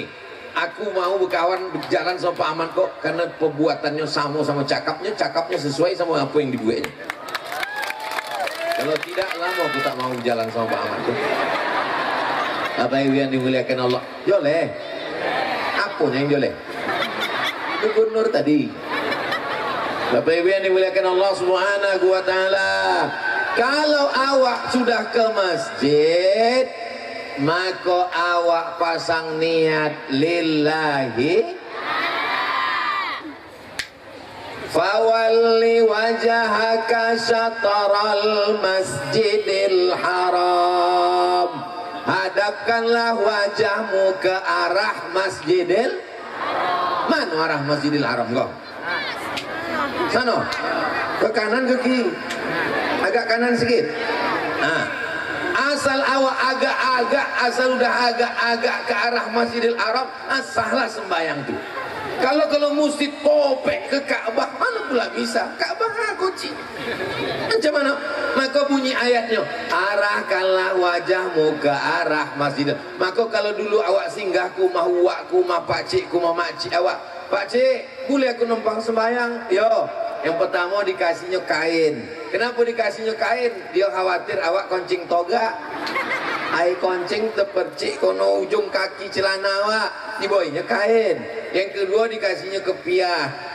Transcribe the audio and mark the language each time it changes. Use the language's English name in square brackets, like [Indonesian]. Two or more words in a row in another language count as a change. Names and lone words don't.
[Malay] Aku mau berkawan berjalan sama Pak Ahmad kok, karena perbuatannya sama cakapnya sesuai sama apa yang dibuatnya. Kalau tidak, lama aku tak mau berjalan sama Pak Ahmad tuh. Apa yang dimuliakan Allah? Joleh. Apanya yang joleh? Gubernur tadi. Bapak Ibu yang dimuliakan Allah [Arabic] سبحانه وتعالى, [Malay] kalau awak sudah ke masjid, maka awak pasang niat lillahi, [Arabic] فول وجهك شطر المسجد الحرام, [Malay] hadapkanlah wajahmu ke arah masjidil, mana arah masjidil haram kau? Sana, ke kanan ke kiri, agak kanan sedikit. Asal awak agak-agak, asal udah agak-agak ke arah Masjidil Haram, sahlah sembahyang tuh. Kalau mesti topek ke Ka'bah, mana pula bisa? Ka'bah kunci. Macam mana? Maka bunyi ayatnya, arahkanlah wajahmu ke arah Masjidil. Maka kalau dulu awak singgah ku mah uak ku mah pakcik ku mah makcik awak, pakcik, boleh aku numpang sembahyang? Yo. Yang pertama dikasihnya kain. Kenapa dikasihnya kain? Dia khawatir awak koncing toga. Ai koncing terpercik kono ujung kaki celana awak. Diboinya kain. Yang kedua dikasihnya kepiah.